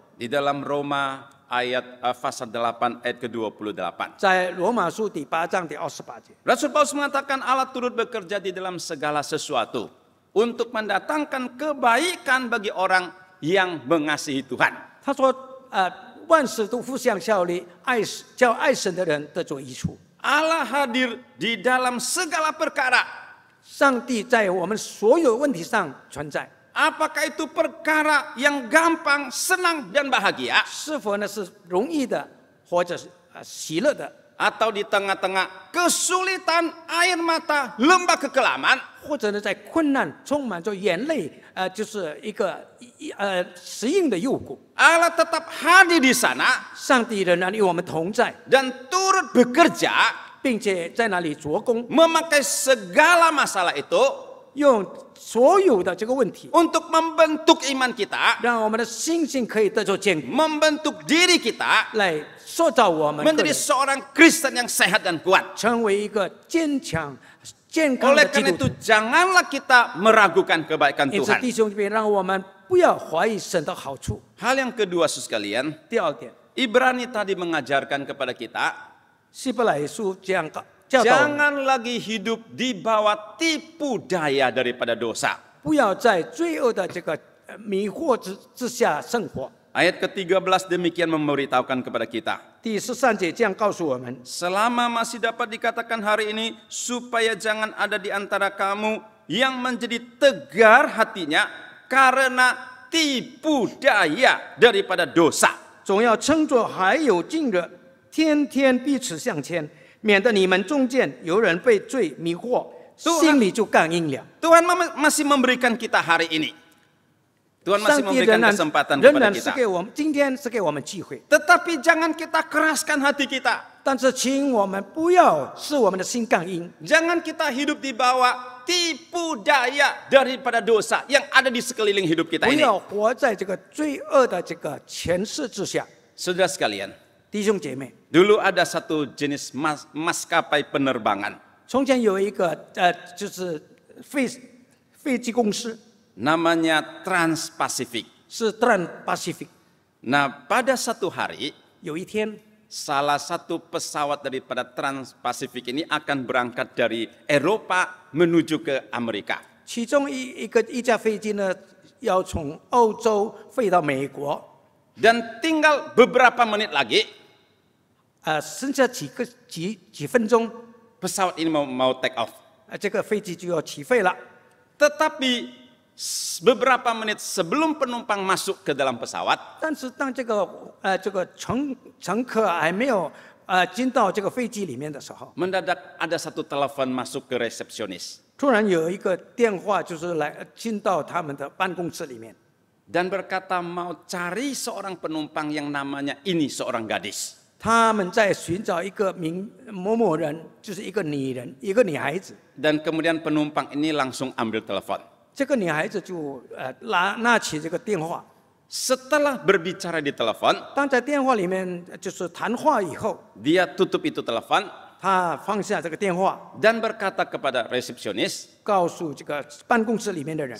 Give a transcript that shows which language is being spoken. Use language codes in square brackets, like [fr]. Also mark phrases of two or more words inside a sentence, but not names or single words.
[id] Di dalam Roma pasal 8 ayat ke-28. [zh] 在罗马书第8章第28节， [id] Rasul Paulus mengatakan Allah turut bekerja di dalam segala sesuatu untuk mendatangkan kebaikan bagi orang yang mengasihi Tuhan. [zh] 他说：万事都互相效力，叫爱神的人得着益处。 [id] Allah hadir di dalam segala perkara. [zh] 上帝在我们所有问题上存在， [id] Apakah itu perkara yang gampang, senang, dan bahagia? [zh] 是否呢是容易的，或者是喜乐的， [id] Atau di tengah-tengah kesulitan, air mata, lembah kekelaman? [zh] 或者呢在困难充满着眼泪，就是一个适应的诱果。 [id] Allah tetap hadir di sana [zh] 上帝仍然与我们同在， [id] dan turut bekerja [zh] 并且在那里做工， [id] memakai segala masalah itu [zh] 用所有的这个问题， [id] untuk membentuk iman kita, [zh] 让我们的心性可以得着坚固， [id] membentuk diri kita [zh] 来塑造我们个 [id] menjadi [zh] 人， [id] seorang Kristen yang sehat dan kuat. [zh] 成为一个坚强、健康的 [id] Oleh [zh] 基 [id] karena [zh] 督 [id] itu [zh] 徒。 [id] janganlah kita meragukan kebaikan [zh] 因此， [id] Tuhan. [zh] 弟兄姐妹，让我们不要怀疑神的好处。 [id] Hal yang kedua, saudara sekalian, [zh] 第二点， [id] Ibrani tadi mengajarkan kepada kita, [zh] 希伯来书这样教导我们， [id] jangan lagi hidup di bawah tipu daya daripada dosa. [zh] 不要在罪恶的这个迷惑之下生活。 [id] Ayat ke-13 demikian memberitahukan kepada kita. [zh] 第13节这样告诉我们： [id] Selama masih dapat dikatakan hari ini, supaya jangan ada di antara kamu yang menjadi tegar hatinya karena tipu daya daripada dosa. [zh] 总要称作还有近日，天天彼此相牵，免得你们中间有人被罪迷惑， [id] Tuhan [zh] 心里就刚硬了。 [id] Tuhan masih memberikan kita hari ini. Tuhan masih [zh] 上帝 [id] memberikan [zh] 仍然 [id] kesempatan [zh] 仍 [id] kepada [zh] 然是 [id] kita. [zh] 给我们，今天是给我们机会， [id] Tetapi jangan kita keraskan hati kita. [zh] 但是请我们不要使我们的心刚硬， [id] Jangan kita hidup di bawah tipu daya daripada dosa yang ada di sekeliling hidup kita [zh] 不 [id] ini. [zh] 要活在这个罪恶的这个权势之下。 [id] Saudara sekalian, [zh] 弟兄姐妹， [id] dulu ada satu jenis maskapai penerbangan. [zh] 从前有一个就是飞机公司 [id] Namanya Trans-Pacific. [zh] 是 Trans-Pacific， [id] Nah, pada satu hari, [zh] 有一天 [id] salah satu pesawat daripada Trans-Pacific ini akan berangkat dari Eropa menuju ke Amerika. [zh] 其中一架飞机呢要从欧洲飞到美国， [id] Dan tinggal beberapa menit lagi, [zh] 剩下几分钟， [id] pesawat ini mau [en] take off. [zh] 这个飞机就要起飞了。 [id] Tetapi beberapa menit sebelum penumpang masuk ke dalam pesawat, [zh] 但是当这个乘客还没有进到这个飞机里面的时候， [id] mendadak ada satu telepon masuk ke resepsionis [zh] 突然有一个电话就是进到他们的办公室里面， [id] dan berkata mau cari seorang penumpang yang namanya ini seorang gadis. [zh] 他们在寻找一个某某人，就是一个女人，一个女孩子。 [id] Dan kemudian penumpang ini langsung ambil telepon. [zh] 这个女孩子就拿起这个电话， [id] Setelah berbicara di telepon, [zh] 当在电话里面就是谈话以后， [id] dia tutup itu telepon [zh] 她放下这个电话， [id] dan berkata kepada resepsionis, [zh] 告诉这个办公室里面的人，